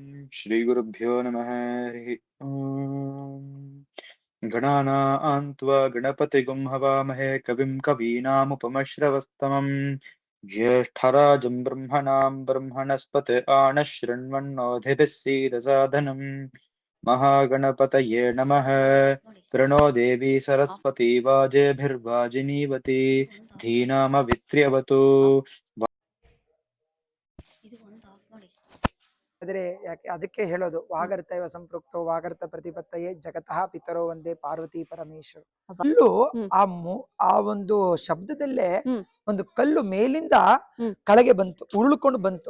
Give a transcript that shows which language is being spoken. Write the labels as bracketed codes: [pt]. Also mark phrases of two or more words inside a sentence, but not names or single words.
[sa] श्रीगुरुभ्यो नमः हरिः ओम् गणानां त्वा गणपतिगुं हवामहे कविं कवीनामुपमश्रवस्तमम् ज्येष्ठराजं ब्रह्मणां ब्रह्मणस्पते आनः शृण्वन्नोतिभिः सीदसादनम् महागणपतये नमः प्रणो देवी सरस्वती वाजेभिर्वाजिनीवती धीनामवित्र्यवतु [kn] ಆದರೆ ಯಾಕೆ ಅದಕ್ಕೆ ಹೇಳೋದು [sa] ವಾಗರ್ತೈವ ಸಂಪೃಕ್ತೋ ವಾಗರ್ತ ಪ್ರತಿಪತ್ತಯೇ ಜಗತಃ ಪಿತರೋ [kn] ಒಂದೇ ಪಾರ್ವತಿ ಪರಮೇಶ್ವರ. ಕಲ್ಲು ಆ ಒಂದು ಶಬ್ದದಲ್ಲೇ ಒಂದು ಕಲ್ಲು ಮೇಲಿಂದ ಕೆಳಗೆ ಬಂತು, ಉರುಳ್ಕೊಂಡು ಬಂತು.